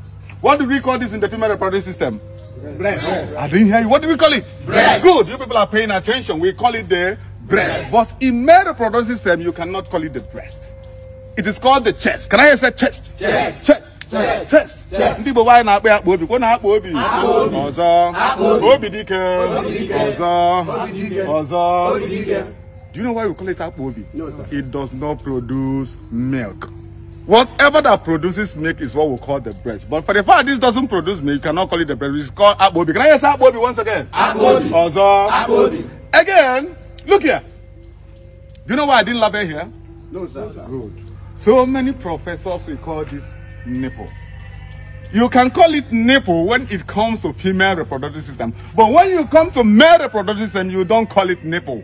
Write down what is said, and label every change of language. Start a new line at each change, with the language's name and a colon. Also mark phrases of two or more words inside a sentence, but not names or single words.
English: What do we call this in the female reproductive system? Breast. I didn't hear you. What do we call it? Breast. Good. You people are paying attention. We call it the breast. But in male reproductive system, you cannot call it the breast. It is called the chest. Can I say chest? Chest. Chest. Chest. Chest. Chest.
Igbo: Ndị Igbo na akpa akpa obi, ko na akpa obi. Akpa obi. Ọzọ. Akpa obi. Obi dike. Obi dike. Ọzọ. Obi dike. Ọzọ. Obi dike.
English: Do you know why we call it
Igbo: akpa obi?
English: No, sir. It does not produce milk. Whatever that produces milk is what we call the breast. But for the fact this doesn't produce milk, you cannot call it the breast. It's called
Igbo: akpa obi.
English: Can I say
Igbo: akpa obi
English: once again?
Igbo: Akpa obi. Ọzọ. Akpa obi.
English: Again, look here. Do you know why I didn't label here? No, sir. Good. So many professors will call this nipple. You can call it nipple when it comes to female reproductive system. But when you come to male reproductive system, you don't call it nipple.